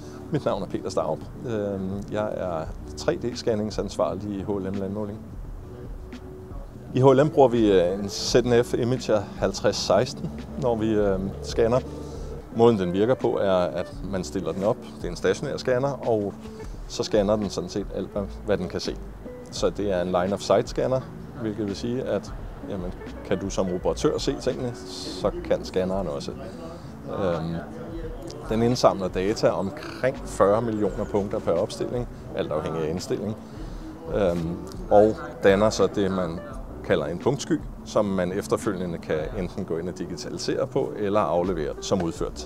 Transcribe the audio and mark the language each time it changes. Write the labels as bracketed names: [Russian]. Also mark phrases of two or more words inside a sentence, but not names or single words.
[Danish] Mit navn er Peter Starup. Jeg er 3D-scanningsansvarlig i HLM Landmåling. I HLM bruger vi en ZNF Imager 5016, når vi scanner. Måden den virker på er, at man stiller den op. Det er en stationær scanner, og så scanner den sådan set alt, hvad den kan se. Så det er en [English] line of sight [Danish] scanner, hvilket vil sige, at jamen, kan du som operatør se tingene, så kan scanneren også. Den indsamler data omkring 40 millioner punkter per opstilling, alt afhængig af indstilling, og danner så det, man kalder en punktsky, som man efterfølgende kan enten gå ind og digitalisere på eller aflevere som udført.